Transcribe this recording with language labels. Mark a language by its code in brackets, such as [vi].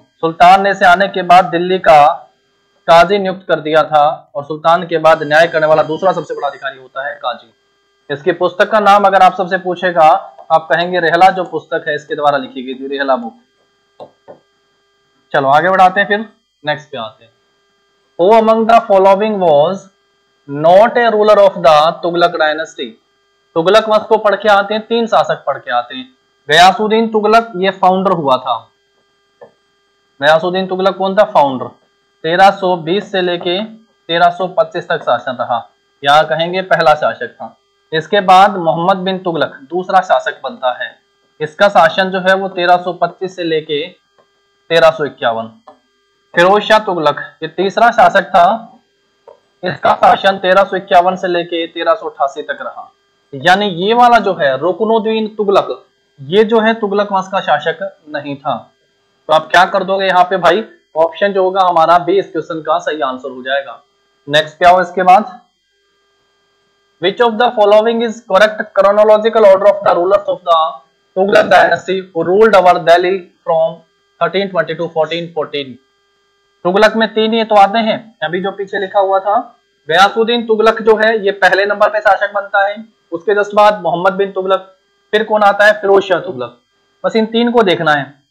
[hi] सुल्तान ने इसे आने के बाद दिल्ली का काजी नियुक्त कर दिया था, और सुल्तान के बाद न्याय करने वाला दूसरा सबसे बड़ा अधिकारी होता है काजी। इसकी पुस्तक का नाम अगर आप सबसे पूछेगा आप कहेंगे रेहला जो पुस्तक है इसके द्वारा लिखी गई थी, रेहला बुक। चलो आगे बढ़ाते हैं, फिर नेक्स्ट पे आते हैं। [en] Who among the following was not a ruler of the Tughlaq dynasty? [hi] Tughlaq वंश को पढ़ के आते हैं, 3 शासक पढ़ के आते हैं। गयासुद्दीन तुगलक ये फाउंडर हुआ था। गयासुद्दीन तुगलक कौन था? फाउंडर। 1320 से लेके 1325 तक शासन रहा, या कहेंगे पहला शासक था। इसके बाद मोहम्मद बिन तुगलक दूसरा शासक बनता है। इसका शासन जो है वो 1325 से लेके 1351। फिरोज शाह तुगलक ये तीसरा शासक था। इसका शासन 1351 से लेके 1388 तक रहा। यानी ये वाला जो है रुकनुद्दीन तुगलक ये जो है तुगलक वंश का शासक नहीं था। तो आप क्या कर दोगे यहाँ पे भाई? ऑप्शन जो होगा हमारा बी इस क्वेश्चन का सही आंसर हो जाएगा। नेक्स्ट क्या हो इसके बाद? [en] Which of the following is correct chronological order of the rulers of the Tughlaq dynasty who ruled over Delhi from 1320 to 1414? [hi] Tughlaq में 3 ये तो आते हैं, अभी जो पीछे लिखा हुआ था गयासुद्दीन तुगलक जो है ये पहले नंबर पे शासक बनता है। उसके जस्ट बाद मोहम्मद बिन तुगलक, फिर कौन आता है? फिरोज शाह तुगलक। बस इन 3 को देखना है।